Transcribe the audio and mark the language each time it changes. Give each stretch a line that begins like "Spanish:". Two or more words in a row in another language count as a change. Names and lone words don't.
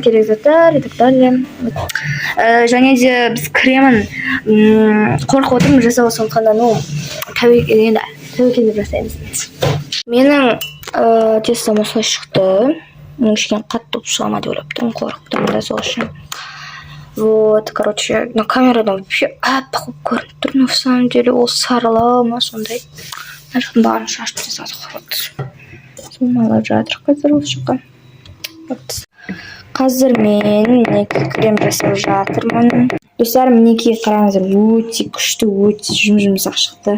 Kazakh: Керек заттар
Russian: и так далее.
Kazakh: Және де біз кремін қорқып отырмын жасауға, сондықтан да тәуекел деп жасаймыз. Менің тестам осылай шықты. Мен кішкене қатты шыға ма деп ойлап тұрмын, қорқып тұрмын да сол үшін.
Russian: Вот, короче, на
Kazakh: камерадан вообще аппақ болып көрініп тұр,
Russian: но в самом деле
Kazakh: ол сарылау ма сондай. Мына жақтың бәрін шашып жасадық. Вот. Сумалап жатыр қазір осы жаққа. Вот. Қазір мен крем жасап жатырмын. Достар, мінекей қараңыздар, өте күшті, өте жұмсақ шықты.